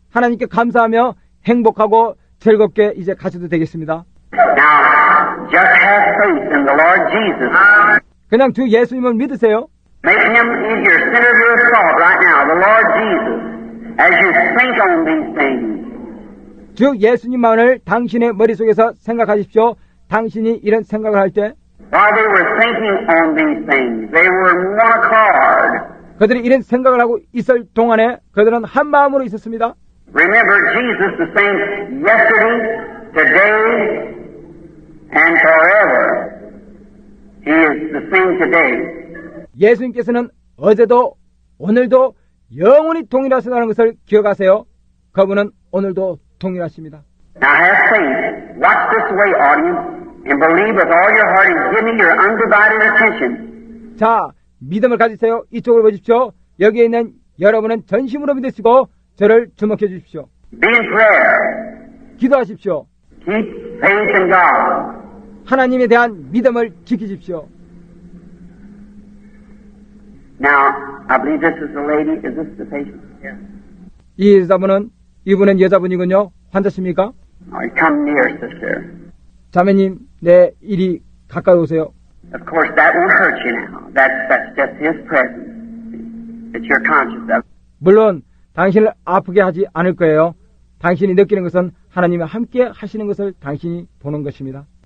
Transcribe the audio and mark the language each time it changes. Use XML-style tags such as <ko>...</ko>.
<ko>하나님께 감사하며 행복하고 즐겁게 이제 가셔도 되겠습니다.</ko> <en>Now, just have faith in the Lord Jesus.</en> <ko>그냥 주 예수님을 믿으세요.</ko> <en>Make him in your center of your thought right now, the Lord Jesus, as you think on these things.</en> <ko>주 예수님만을 당신의 머릿속에서 생각하십시오. 당신이 이런 생각을 할 때</ko> <en>While they were thinking on these things, they were in one accord.</en> <ko>그들이 이런 생각을 하고 있을 동안에 그들은 한 마음으로 있었습니다.</ko> <en>Remember, Jesus the same yesterday, today, and forever. He is the same today.</en> <ko>예수님께서는 어제도 오늘도 영원히 동일하시다는 것을 기억하세요. 그분은 오늘도 동일하십니다.</ko> <en>Now have faith. Watch this way, audience, and believe with all your heart and give me your undivided attention.</en> <ko>자, 믿음을 가지세요. 이쪽을 보십시오. 여기에 있는 여러분은 전심으로 믿으시고 저를 주목해 주십시오.</ko> <en>Be in prayer.</en> <ko>기도하십시오.</ko> <en>Keep faith in God.</en> <ko>하나님에 대한 믿음을 지키십시오.</ko> <en>Now, I believe this is the lady. Is this the patient? Yes.</en> <ko>이 여자분은 이분은 여자분이군요. 환자십니까?</ko> <en>Come near, sister.</en> <ko>자매님, 내 일이 가까이 오세요.</ko> <en>Of course, that won't hurt you now. That's just His presence that you're conscious of.</en> <ko>물론 당신을 아프게 하지 않을 거예요. 당신이 느끼는 것은 하나님이 함께 하시는 것을 당신이 보는 것입니다.</ko>